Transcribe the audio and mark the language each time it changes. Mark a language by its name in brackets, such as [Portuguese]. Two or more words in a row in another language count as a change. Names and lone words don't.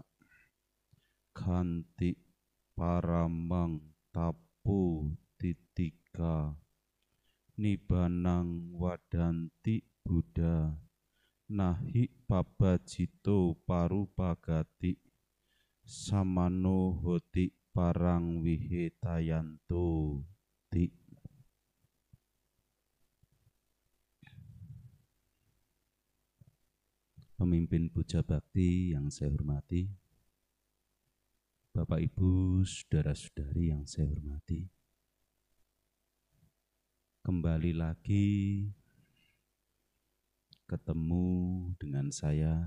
[Pali] Khanti paramang tapu titika nibanang wadanti Buddha nahi pabajito parupagati samano hoti parang wihetayanto ti. [Indonesian] Pemimpin Puja Bakti yang saya hormati, Bapak Ibu, saudara-saudari yang saya hormati, kembali lagi ketemu dengan saya.